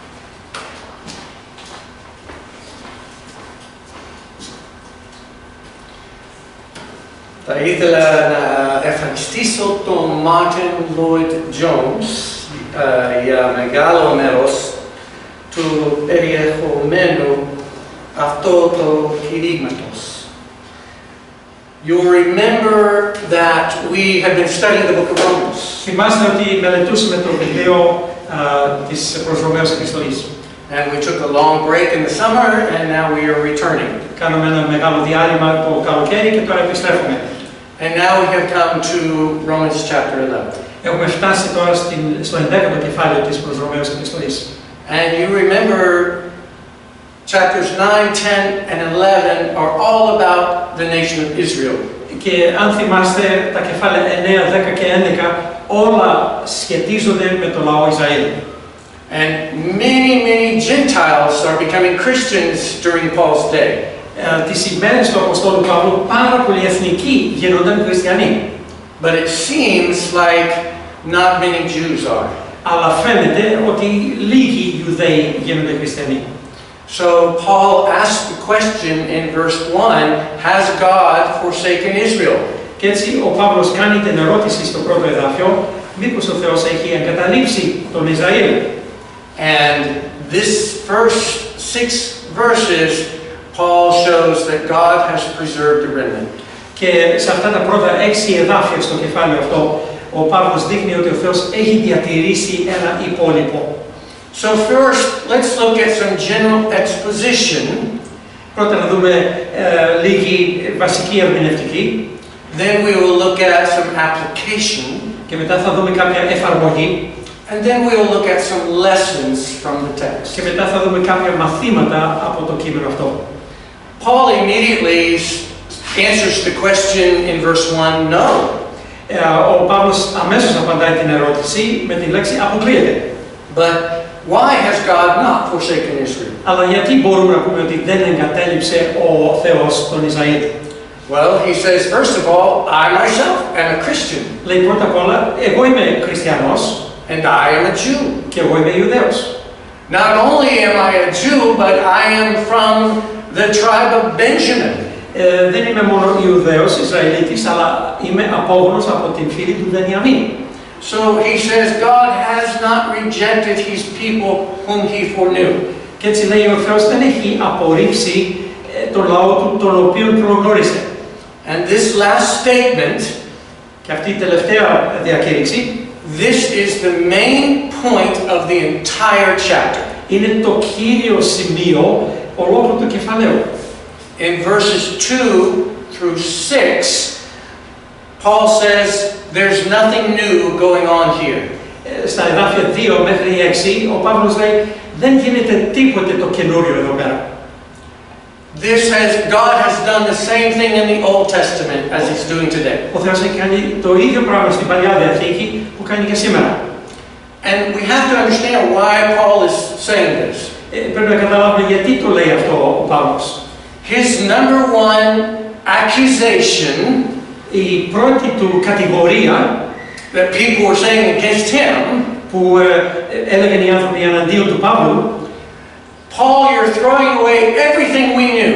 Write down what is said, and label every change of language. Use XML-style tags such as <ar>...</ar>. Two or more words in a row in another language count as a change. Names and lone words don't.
<el>Θα ήθελα να ευχαριστήσω τον Μάρτιν Λόιντ Τζόνς για μεγάλο μέρος του περιεχομένου αυτό το κηρύγματος.</el> <en>You'll remember that we have been studying the book of Romans.</en> <el>Θυμάστε ότι μελετούσαμε το βιβλίο της Προς Ρωμαίους Επιστολής.</el> <en>And we took a long break in the summer and now we are returning.</en> <el>Κάναμε ένα μεγάλο διάλειμμα το καλοκαίρι και τώρα επιστρέφουμε.</el> <en>And now we have come to Romans chapter 11.</en> <el>Έχουμε φτάσει τώρα στο 11ο κεφάλαιο της Προς Ρωμαίους Επιστολής.</el> <en>And you remember chapters 9, 10 and 11 are all about the nation of Israel.</en> <el>Και αν θυμάστε τα κεφάλαια 9, 10 και 11 όλα σχετίζονται με το λαό Ισραήλ.</el> <en>And many Gentiles are becoming Christians during Paul's day.</en> <el>Τις ημέρες του Αποστόλου Παύλου πάρα πολλοί εθνικοί γίνονταν χριστιανοί.</el> <en>But it seems like not many Jews are.</en> <el>Αλλά φαίνεται ότι λίγοι Ιουδαίοι γίνονται χριστιανοί.</el> <en>So Paul asks the question in verse 1, has God forsaken Israel?</en> <el>Και έτσι ο Παύλος κάνει την ερώτηση στο πρώτο εδάφιο, μήπως ο Θεός έχει εγκαταλείψει τον Ισραήλ?</el> <en>And this first 6 verses, Paul shows that God has preserved a remnant.</en> <el>Και σε αυτά τα πρώτα 6 εδάφια στο κεφάλαιο αυτό, ο Παύλος δείχνει ότι ο Θεός έχει διατηρήσει ένα υπόλοιπο.</el> <en>So first, let's look at some general exposition.</en> <el>Πρώτα να δούμε λίγη βασική ερμηνευτική.</el> <en>Then we will look at some application.</en> <el>Και μετά θα δούμε κάποια εφαρμογή.</el> <en>And then we will look at some lessons from the text.</en> <el>Και μετά θα δούμε κάποια μαθήματα από το κείμενο αυτό.</el> <en>Paul immediately answers the question in verse 1, no.</en> <el>Ο Παύλος αμέσως απαντάει την ερώτηση με τη λέξη αποκλείεται.</el> <en>But why has God not forsaken Israel?</en> <el>Αλλά γιατί μπορούμε να πούμε ότι δεν εγκατέλειψε ο Θεός τον Ισραήλ?</el> <en>Well, he says, first of all, I myself am a Christian.</en> <el>Λέει πρώτα απ' όλα, εγώ είμαι χριστιανός.</el> <en>And I am a Jew.</en> <el>Και εγώ είμαι Ιουδαίος.</el> <en>Not only am I a Jew, but I am from the tribe of Benjamin.</en> <el>Δεν είμαι μόνο Ιουδαίος, Ισραηλίτης, αλλά είμαι απόγονος από την φυλή του Βενιαμίν.</el> <en>So he says God has not rejected his people whom he foreknew.</en> <el>Και έτσι λέει ο Θεός δεν έχει απορρίψει τον λαό του, τον οποίο προγνώρισε.</el> <en>And this last statement,</en> <el>και αυτή η τελευταία διακήρυξη,</el> <en>this is the main point of the entire chapter.</en> <el>Είναι το κύριο σημείο ολόκληρου του κεφαλαίου.</el> <en>In verses 2 through 6, Paul says there's nothing new going on here.</en> <el>Στα εδάφια 2 μέχρι 6, ο Παύλος λέει δεν γίνεται τίποτε το καινούριο εδώ πέρα.</el> <en>God has done the same thing in the Old Testament as He's doing today.</en> <el>Ο Θεός έχει κάνει το ίδιο πράγμα στην Παλιά Διαθήκη που κάνει και σήμερα.</el> <en>And we have to understand why Paul is saying this.</en> <el>Πρέπει να καταλάβουμε γιατί το λέει αυτό ο Παύλος.</el> <en>His number one accusation,</en> <el>η πρώτη του κατηγορία</el> <en>that people were saying against him,</en> <el>που έλεγαν οι άνθρωποι εναντίον του Παύλου,</el> <en>Paul, you're throwing away everything we knew.</en>